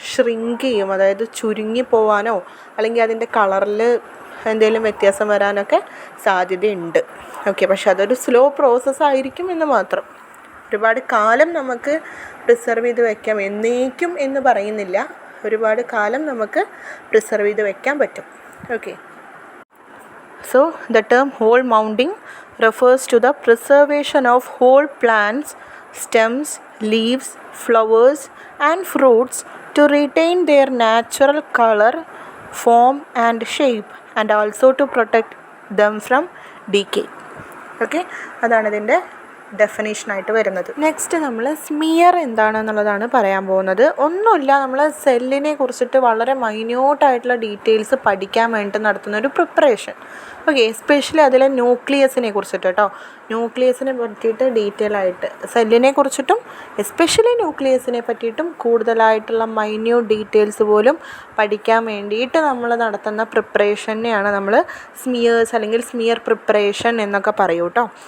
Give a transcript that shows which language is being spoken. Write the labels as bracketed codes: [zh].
[ml] Shrink ചെയ്യും, അതായത് ചുരുങ്ങി പോവാനോ അല്ലെങ്കിൽ അതിൻ്റെ കളറിൽ എന്തെങ്കിലും വ്യത്യാസം വരാനൊക്കെ സാധ്യതയുണ്ട്. ഓക്കെ, പക്ഷെ അതൊരു സ്ലോ പ്രോസസ്സായിരിക്കും എന്ന് മാത്രം. ഒരുപാട് കാലം നമുക്ക് പ്രിസർവ് ചെയ്ത് വയ്ക്കാം, എന്നേക്കും എന്ന് പറയുന്നില്ല, ഒരുപാട് കാലം നമുക്ക് പ്രിസർവ് ചെയ്ത് വയ്ക്കാൻ പറ്റും. [en] Okay, so the term whole mounding refers to the preservation of whole plants, stems, leaves, flowers and fruits to retain their natural color, form and shape, and also to protect them from decay. [ml] Okay, അതാണ് ഇതിൻ്റെ ഡെഫിനേഷനായിട്ട് വരുന്നത്. Next നമ്മൾ smear എന്താണെന്നുള്ളതാണ് പറയാൻ പോകുന്നത്. ഒന്നുമില്ല, നമ്മൾ സെല്ലിനെ കുറിച്ചിട്ട് വളരെ മൈന്യൂട്ടായിട്ടുള്ള ഡീറ്റെയിൽസ് പഠിക്കാൻ വേണ്ടി നടത്തുന്ന ഒരു പ്രിപ്പറേഷൻ. ഓക്കെ, എസ്പെഷ്യലി അതിലെ ന്യൂക്ലിയസിനെ കുറിച്ചിട്ട് കേട്ടോ. ന്യൂക്ലിയസിനെ പറ്റിയിട്ട് ഡീറ്റെയിൽ ആയിട്ട്, സെല്ലിനെ കുറിച്ചിട്ടും എസ്പെഷ്യലി ന്യൂക്ലിയസിനെ പറ്റിയിട്ടും കൂടുതലായിട്ടുള്ള മൈന്യൂട്ട് ഡീറ്റെയിൽസ് പോലും പഠിക്കാൻ വേണ്ടിയിട്ട് നമ്മൾ നടത്തുന്ന പ്രിപ്പറേഷനെയാണ് നമ്മൾ സ്മിയേഴ്സ് അല്ലെങ്കിൽ സ്മിയർ പ്രിപ്പറേഷൻ എന്നൊക്കെ പറയൂ കേട്ടോ.